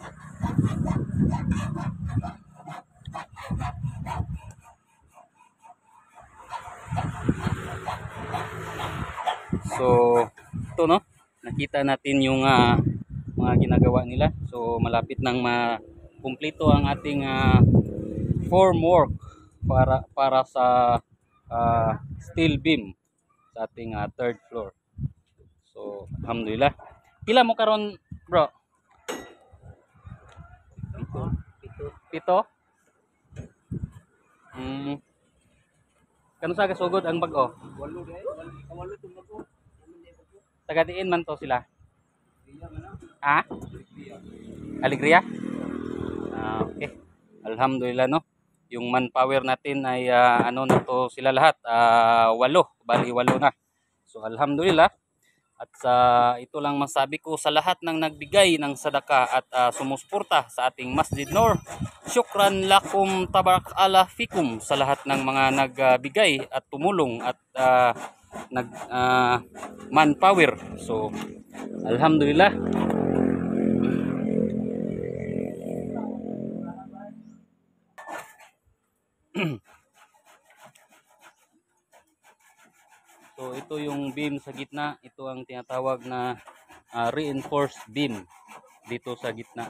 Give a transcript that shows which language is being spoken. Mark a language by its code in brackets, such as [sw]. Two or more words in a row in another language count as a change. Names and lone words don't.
[tl] So ito, no, nakita natin yung mga ginagawa nila. So malapit nang makumpleto ang ating formwork para sa [en] steel beam [tl] sa ating [en] third floor. [tl] So alhamdulillah. [ceb] Pila mo karon, bro? Pito. Kano sa kasugod ang bag-o? Taga-diin man to sila. Ha? Alegria? [tl] Okay. Alhamdulillah, no. Yung manpower natin ay ano na to sila lahat, 8, bali 8 na. So alhamdulillah. At ito lang masabi ko sa lahat ng nagbigay ng sadaka at sumusuporta sa ating Masjid Noor. [ar] شكرا لكم تبارك الله فيكم [tl] sa lahat ng mga nagbigay at tumulong at manpower. So alhamdulillah. So ito yung beam sa gitna, ito ang tinatawag na [en] reinforced beam [tl] dito sa gitna.